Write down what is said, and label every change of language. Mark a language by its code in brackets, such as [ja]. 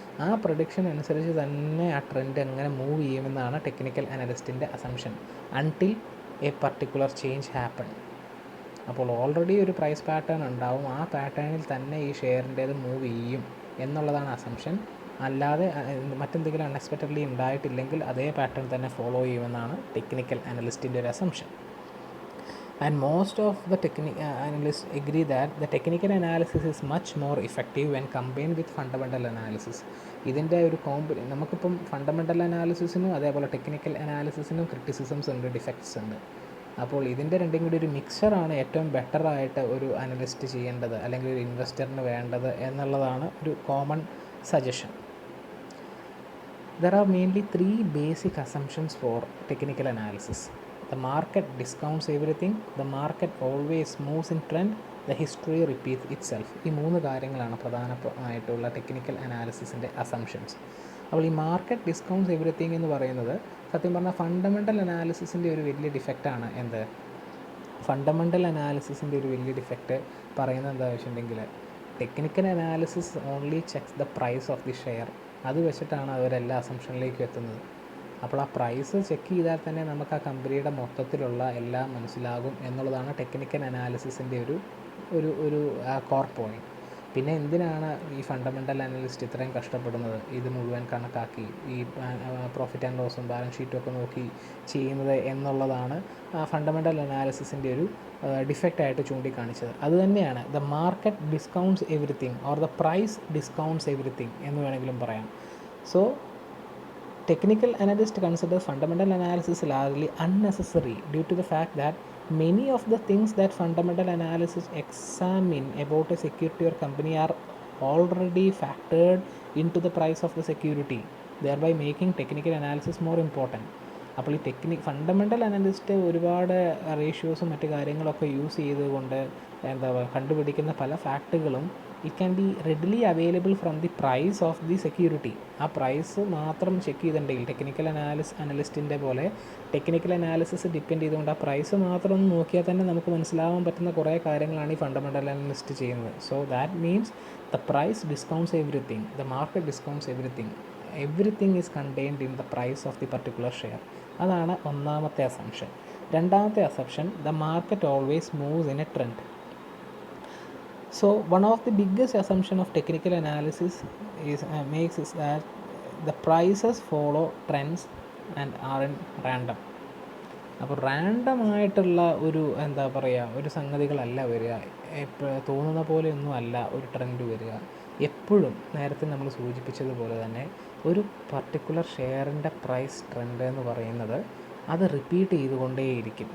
[ml] ആ പ്രൊഡിക്ഷൻ അനുസരിച്ച് തന്നെ ആ ട്രെൻഡ് എങ്ങനെ മൂവ് ചെയ്യുമെന്നാണ് technical അനലിസ്റ്റിൻ്റെ assumption [en] Until a particular change happen. [ml] അപ്പോൾ ഓൾറെഡി ഒരു പ്രൈസ് പാറ്റേൺ ഉണ്ടാവും, ആ പാറ്റേണിൽ തന്നെ ഈ ഷെയറിൻ്റേത് മൂവ് ചെയ്യും എന്നുള്ളതാണ് അസംഷൻ. അല്ലാതെ മറ്റെന്തെങ്കിലും അൺഎക്സ്പെക്റ്റഡ്ലി ഉണ്ടായിട്ടില്ലെങ്കിൽ അതേ പാറ്റേൺ തന്നെ ഫോളോ ചെയ്യുമെന്നാണ് ടെക്നിക്കൽ അനലിസ്റ്റിൻ്റെ ഒരു assumption. [en] And most of the analysts agree that the technical analysis is much more effective when combined with fundamental analysis. [ml] ഇതിൻ്റെ ഒരു നമുക്കിപ്പം ഫണ്ടമെൻ്റൽ അനാലിസിസിനും അതേപോലെ ടെക്നിക്കൽ അനാലിസിസിനും ക്രിറ്റിസിസംസ് ഉണ്ട്, ഡിഫക്ട്സ് ഉണ്ട്. അപ്പോൾ ഇതിൻ്റെ രണ്ടും കൂടി ഒരു മിക്സറാണ് ഏറ്റവും ബെറ്ററായിട്ട് ഒരു അനലിസ്റ്റ് ചെയ്യേണ്ടത് അല്ലെങ്കിൽ ഒരു ഇൻവെസ്റ്ററിന് വേണ്ടത് എന്നുള്ളതാണ് ഒരു common suggestion. [en] There are mainly 3 basic assumptions for technical analysis. The market discounts everything, the market always moves in trend, the history repeats itself. [ml] ഈ 3 കാര്യങ്ങളാണ് പ്രധാനമായിട്ടുള്ള ടെക്നിക്കൽ അനാലിസിസിൻ്റെ അസംഷൻസ്. അപ്പോൾ ഈ [en] market discounts everything [ml] എന്ന് പറയുന്നത് സത്യം പറഞ്ഞാൽ ഫണ്ടമെൻ്റൽ അനാലിസിസിൻ്റെ ഒരു വലിയ ഡിഫക്റ്റാണ്. ഫണ്ടമെൻ്റൽ അനാലിസിസിൻ്റെ ഒരു വലിയ ഡിഫക്റ്റ് പറയുന്നത് എന്താണെന്ന് വെച്ചിട്ടുണ്ടെങ്കിൽ technical analysis [en] Only checks the price of the share. [ml] അത് വെച്ചിട്ടാണ് അവരെല്ലാ അസംഷനിലേക്കും എത്തുന്നത്. അപ്പോൾ ആ പ്രൈസ് ചെക്ക് ചെയ്താൽ തന്നെ നമുക്ക് ആ കമ്പനിയുടെ മൊത്തത്തിലുള്ള എല്ലാം മനസ്സിലാകും എന്നുള്ളതാണ് ടെക്നിക്കൽ അനാലിസിസിൻ്റെ ഒരു കോർ പോയിൻറ്റ്. പിന്നെ എന്തിനാണ് ഈ ഫണ്ടമെൻ്റൽ അനലിസ്റ്റ് ഇത്രയും കഷ്ടപ്പെടുന്നത് ഇത് മുഴുവൻ കണക്കാക്കി ഈ പ്രോഫിറ്റ് ആൻഡ് ലോസും ബാലൻസ് ഷീറ്റും ഒക്കെ നോക്കി ചെയ്യുന്നത് എന്നുള്ളതാണ് ഫണ്ടമെൻ്റൽ അനാലിസിസിൻ്റെ ഒരു ഡിഫക്റ്റായിട്ട് ചൂണ്ടിക്കാണിച്ചത്. അതുതന്നെയാണ് [en] the market discounts everything [ml] or the price discounts everything എന്ന് വേണമെങ്കിലും പറയാം. [en] So technical analyst consider fundamental analysis largely unnecessary due to the fact that many of the things that fundamental analysis examine about a security or company are already factored into the price of the security, thereby making technical analysis more important. [ml] അപ്പോൾ ഈ fundamental analyst ഒരുപാട് റേഷ്യോസും മറ്റു കാര്യങ്ങളൊക്കെ use ചെയ്തുകൊണ്ട് കണ്ടുപിടിക്കുന്ന പല ഫാക്റ്റുകളും [en] It can be readily available from the price of the security. [ml] ആ price മാത്രം ചെക്ക് ചെയ്തിട്ടുണ്ടെങ്കിൽ ടെക്നിക്കൽ അനലിസ്റ്റിൻ്റെ പോലെ ടെക്നിക്കൽ അനാലിസിസ് ഡിപ്പെൻഡ് ചെയ്തുകൊണ്ട് ആ പ്രൈസ് മാത്രം ഒന്ന് നോക്കിയാൽ തന്നെ നമുക്ക് മനസ്സിലാവാൻ പറ്റുന്ന കുറേ കാര്യങ്ങളാണ് ഈ ഫണ്ടമെൻ്റൽ അനലിസ്റ്റ് ചെയ്യുന്നത്. [en] So that means the price discounts everything, the market discounts everything is contained in the price of the particular share. [ml] അതാണ് ഒന്നാമത്തെ അസംഷൻ. രണ്ടാമത്തെ assumption, [en] The market always moves in a trend. So one of the biggest assumption of technical analysis makes is that the prices follow trends and aren't random. [ml] അപ്പോൾ റാൻഡമായിട്ടുള്ള ഒരു സംഗതികളല്ല വരിക, തോന്നുന്ന പോലെയൊന്നും അല്ല ഒരു trend വരിക. എപ്പോഴും നേരത്തെ നമ്മൾ സൂചിപ്പിച്ചതുപോലെ തന്നെ ഒരു പർട്ടിക്കുലർ ഷെയറിൻ്റെ പ്രൈസ് ട്രെൻഡ് എന്ന് പറയുന്നത് അത് റിപ്പീറ്റ് ചെയ്തുകൊണ്ടേയിരിക്കും.